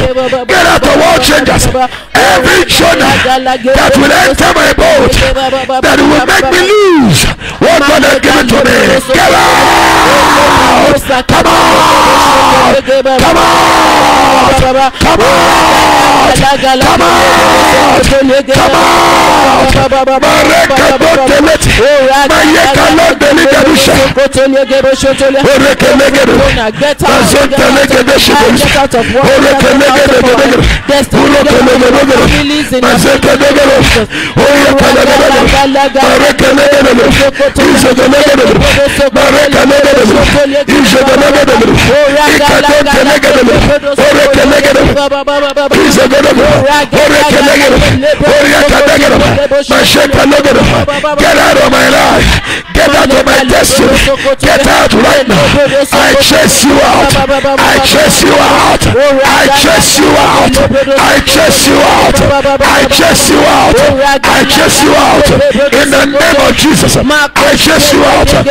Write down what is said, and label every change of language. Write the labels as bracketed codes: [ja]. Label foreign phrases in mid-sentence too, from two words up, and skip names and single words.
[en] Get out of World Changers. Every Jonah that will enter my boat, that will make me lose what God has given to me. Get out! Come on! Come on! Come on! Come on! Come on! Mareka botelet. Mayeka lodeli gadusha. Oreke legede. Mazonte legede shidusha. Oreke legede legede. Oreke legede. Mazonte legede. Oreke legede. Oreke legede. Izoge legede. Mareka legede. Izoge legede. Ikadonte legede. Oreke legede. Izoge legede. Oreke legede. Oreke legede. Masheka legede. Get out of my life. Get out of my destiny. Get out right now. I chase you out. I chase you out. I chase you out. I chase you out. I chase you out. I chase you out. In the name of Jesus. I chase you out.